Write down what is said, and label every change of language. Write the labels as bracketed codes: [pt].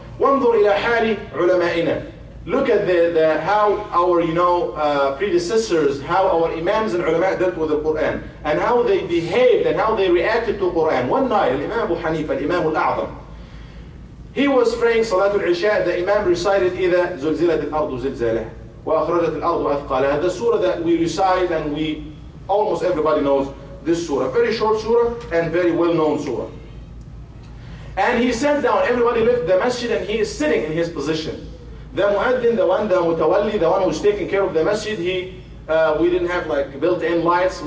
[ar] وانظر إلى حال علمائنا. [en] Look at how our predecessors, how our imams and ulama dealt with the Quran, and how they behaved and how they reacted to Quran. One night, Imam Abu Hanifa, Imam al-A'zam, he was praying Salatul Isha. The Imam recited [ar] إِذَا زُلْزِلَتِ الْأَرْضُ زِلْزَالَهَا وَأَخْرَجَتِ الْأَرْضُ أَثْقَالَهَا. [en] The surah that we recite, and almost everybody knows this surah. Very short surah and very well-known surah. And he sat down. Everybody left the masjid, and he is sitting in his position. The muaddin, the mutawalli, the one who's taking care of the masjid, we didn't have like built-in lights.